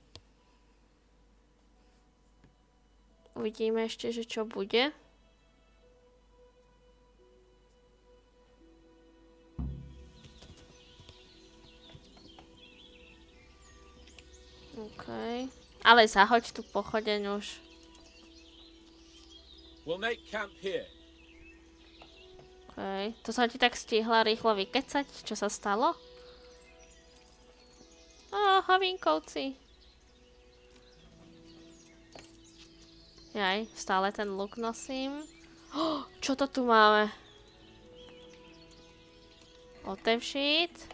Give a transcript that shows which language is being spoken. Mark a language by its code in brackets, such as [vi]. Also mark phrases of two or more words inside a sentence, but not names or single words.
[sk] Uvidíme ešte, že čo bude. OK. Ale zahoď tú pochodeň už. [en] We'll make camp here. OK. [sk] To som ti tak stihla rýchlo vykecať. Čo sa stalo? Havinkovci. Jaj, stále ten luk nosím. Čo to tu máme? Otevřít.